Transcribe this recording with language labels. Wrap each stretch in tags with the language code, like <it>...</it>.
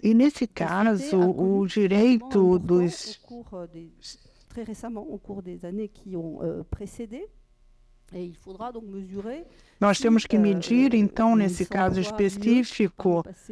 <pt>E, nesse caso, o direito dos...</pt> <fr>très récemment, au cours des années qui ont précédé. Et il faudra donc mesurer.</fr> <pt>Nós temos que medir, então, nesse caso específico,</pt>